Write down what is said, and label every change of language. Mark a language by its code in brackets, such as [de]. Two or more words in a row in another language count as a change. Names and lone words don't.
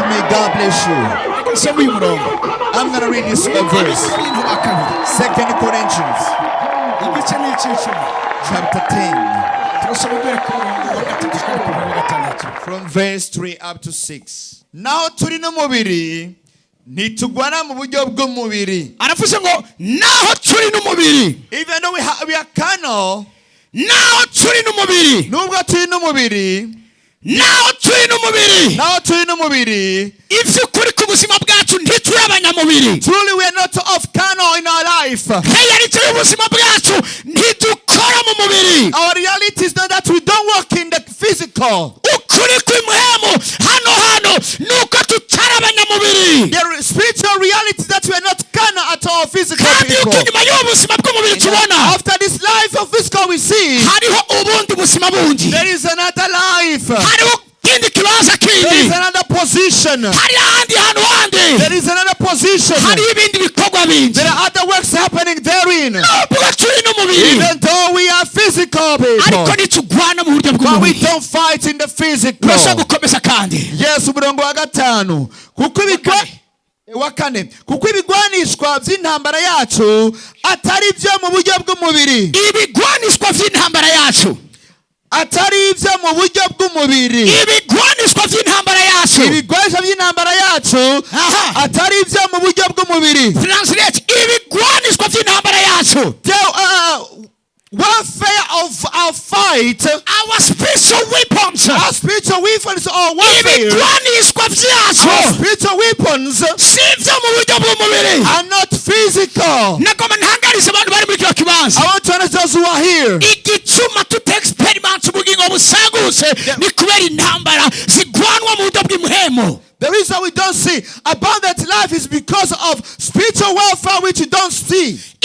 [en] May God bless you. I'm going to read this verse. 2 Corinthians chapter 10 from verse 3 up to 6. [rw] Now turi no mubiri nitugwana mu buryo bw'umubiri. Aravuze ngo naho turi no mubiri. [en] Even though we are carnal, [rw] naho turi no mubiri. Nubwo turi no mubiri, Now turi n'umubiri. Ivy'ukuri ku buzima bwacu ntituri abanyamubiri. [en] Truly we are not of carnal in our life. [rw] Reality y'ubuzima bwacu ntidukora mu mubiri. [en] Our reality is not that we don't work in the physical. [rw] Ukuri kw'imwemu hano nuko tutari abanyamubiri. [en] The spiritual reality is that we are not carnal at all physical people. [rw] Kandi uko nyuma y'ubuzima bw'umubiri tubona. [en] After this life of physical we see. [rw] Hariho ubundi buzima bundi. [en] There is another life. [rw] Hariho kindi kibanza kindi. [en] There is another position. [rw] Hari ahandi hantu handi. [en] There is another position. [rw] Hari ibindi bikorwa bindi. [en] There are other works happening therein. [rw] Nubwo turi n'umubiri. [en] Even though we are physical people. [rw] Ariko ntitugwana mu buryo bw'umubiri. [en] But we don't fight in the physical. [rw] Urashobora gukomeza kandi. Yes, umurongo wa 5. Kuko ibigwanishwa by'intambara yacu atari byo mu buryo bw'umubiri. Ibigwanishwa by'intambara yacu atari ibyo mu buryo bw'umubiri. Ibigwanishwa by'intambara yacu. Ibigwanishwa by'intambara yacu atari ibyo mu buryo bw'umubiri. Translate. Ibigwanishwa by'intambara yacu. [en] Warfare of our fight, our spiritual weapons. Our spiritual weapons are warfare. Our spiritual weapons are not physical. I want to understand those who are here. The reason we don't see abundant life is because of spiritual welfare which you don't see.